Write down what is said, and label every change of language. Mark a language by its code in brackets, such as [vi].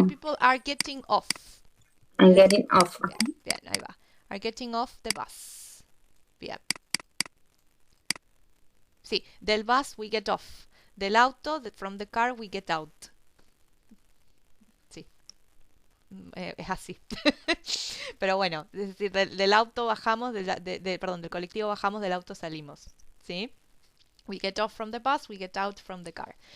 [en] When people are getting off. I'm getting off. [es] Bien, ahí va. [en] Are getting off the bus. [es] Bien. Sí, del bus [en] we get off. [es] Del auto, [en] from the car we get out. [es] Sí, es así. Pero bueno, es decir, del auto bajamos, perdón, del colectivo bajamos, del auto salimos. ¿Sí? [en] We get off from the bus, we get out from the car.